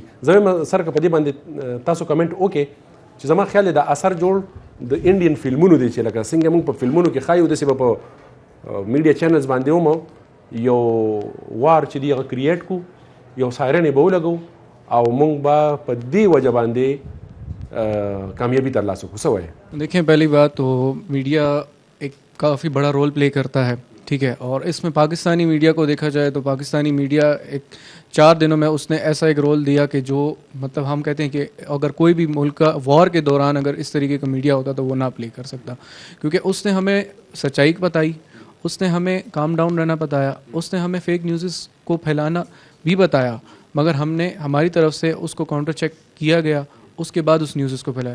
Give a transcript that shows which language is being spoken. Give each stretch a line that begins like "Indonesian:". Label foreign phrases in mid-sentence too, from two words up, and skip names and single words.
Pashto: زه وایم سر که په دې باندې تاسو کمنټ وکړئ چې زما خیال دی دا اثر جوړ د انډین فلمونو دی چې لکه څنګه موږ په فلمونو کې ښایو داسې به په
English: media channels
Pashto: باندې هم یو وار چې دی هغه کریټ کو, یو سایرن به ولګو او موږ به په دې وجه باندې کامیابی ترلاسه کړو. څه وایي؟
Urdu: دیکھیں پہلی بات تو میڈیا ایک کافی بڑا
English: role play
Urdu: کرتا ہے, ٹھیک ہے, اور اس میں پاکستانی میڈیا کو دیکھا جائے تو پاکستانی میڈیا ایک 4 دنوں میں اس نے ایسا ایک رول دیا کہ جو مطلب ہم کہتے ہیں کہ اگر کوئی بھی ملک کا وار کے دوران اگر اس طریقے کا میڈیا ہوتا تو وہ نہ پلے کر سکتا, کیونکہ اس نے ہمیں سچائی بتائی, اس نے ہمیں
English: calm down
Urdu: رہنا بتایا, اس نے ہمیں
English: fake newses
Urdu: کو پھیلانا بھی بتایا, مگر ہم نے ہماری طرف سے اس کو
English: counter check
Urdu: کیا گیا, اس کے بعد اس نیوزز کو پھیلایا.